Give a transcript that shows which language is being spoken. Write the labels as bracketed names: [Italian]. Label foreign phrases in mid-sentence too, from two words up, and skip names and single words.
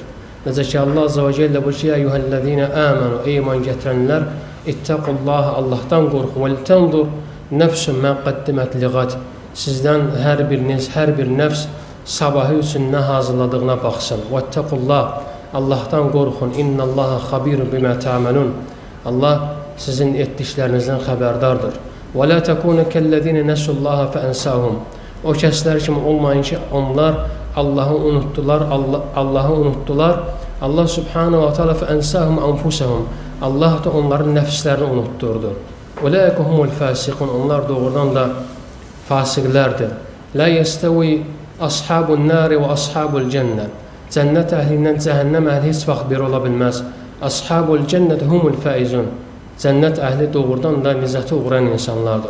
[Azerbaijani] Necə ki Allah [Arabic] عز وجل [Azerbaijani] buyurur ki, [Arabic] "أيها الذين آمنوا, [Azerbaijani] ey iman gətirənlər, ittaqullaha, Allahdan qorxun, [Arabic] ولتنظر نفس ما قدمت لغد." [Azerbaijani] Sizdən hər bir nəfs sabahı üçün nə hazırladığına baxsın. [Arabic] "واتقوا الله, Allahdan qorxun. إن الله خبير بما تعملون." [Azerbaijani] Allah sizin etdiklərinizdən xəbərdardır. [Arabic] "ولا تكونوا كالذين نسوا الله فأنساهم." [Azerbaijani] O kəslər kimi olmayın ki, onlar Allahı unutdular, [Arabic] الله سبحانه وتعالى فأنساهم أنفسهم. [Azerbaijani] Allah da onların nəfslərini unutturdu. [Arabic] "أولئك هم الفاسقون." [Azerbaijani] Onlar doğrudan da fasiqlərdir. [Arabic] "لا يستوي أصحاب النار وأصحاب الجنة." [Azerbaijani] Cənnət əhlindən cəhənnəm əhli heç vaxt bir ola bilməz. [Arabic] "أصحاب الجنة هم الفائزون." [Azerbaijani] Cənnət əhli doğrudan da nizzətə uğrayan insanlardır.